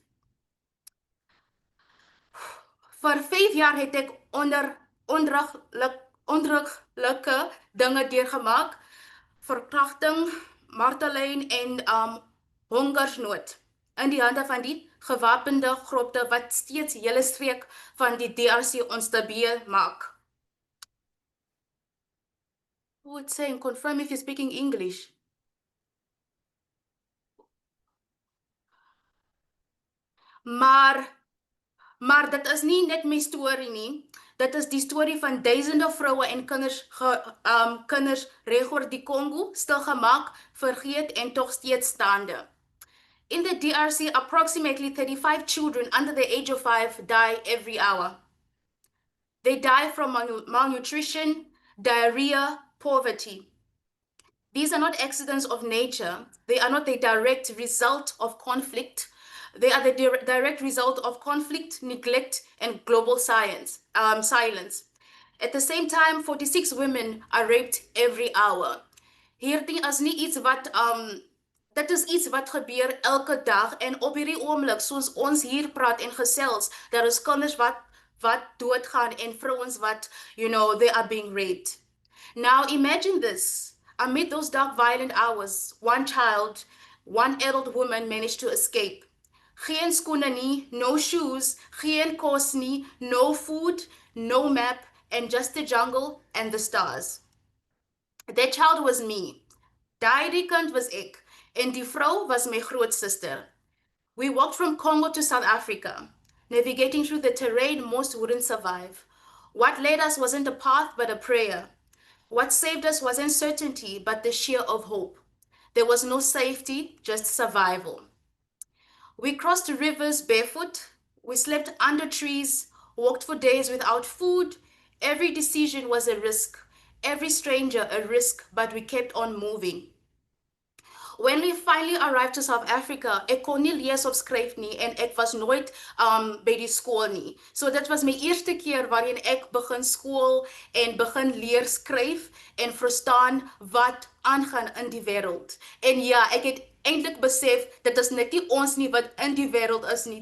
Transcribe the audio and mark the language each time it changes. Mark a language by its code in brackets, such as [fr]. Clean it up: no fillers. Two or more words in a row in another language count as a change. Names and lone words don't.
[af] Vir 5 jaar het ek ondraglike dinge deurgemaak, verkrachting, marteling en hongersnood in die hande van die gewapende groepe wat steeds hele streek van die DRC onstabiel maak. [en] Who would say and confirm if you're speaking English? [af] Maar dit is nie net my storie nie. Dit is die storie van duisende vroue en kinders regoor die Kongo, stilgemaak, vergeet en tog steeds staande. [en] In the DRC, approximately 35 children under the age of 5 die every hour. They die from malnutrition, diarrhea, poverty. These are not accidents of nature. They are not the direct result of conflict. They are the direct result of conflict, neglect, and global silence. At the same time, 46 women are raped every hour. [af] Hierdie is nie iets wat dit is iets wat gebeur elke dag en op hierdie oomblik soos ons hier praat en gesels, daar is kinders wat doodgaan en vrouens wat, [en] they are being raped. Now imagine this. Amid those dark, violent hours, one child, one adult woman managed to escape. [af] Geen skoene nie, [en] no shoes, [af] geen kos nie, [en] no food, no map, and just the jungle and the stars. That child was me. [af] Daardie kind was ek, en die vrou was my grootsuster. [en] We walked from Congo to South Africa, navigating through the terrain most wouldn't survive. What led us wasn't a path, but a prayer. What saved us wasn't certainty, but the sheer of hope. There was no safety, just survival. We crossed rivers barefoot. We slept under trees, walked for days without food. Every decision was a risk, every stranger a risk, but we kept on moving. When we finally arrived to South Africa, [af] ek kon nie lees of skryf nie en ek was nooit by die skool nie. So dit was my eerste keer waarin ek begin skool en begin leer skryf en verstaan wat aangaan in die wêreld. En ja, ek het eintlik besef dit is net nie ons nie wat in die wêreld is nie.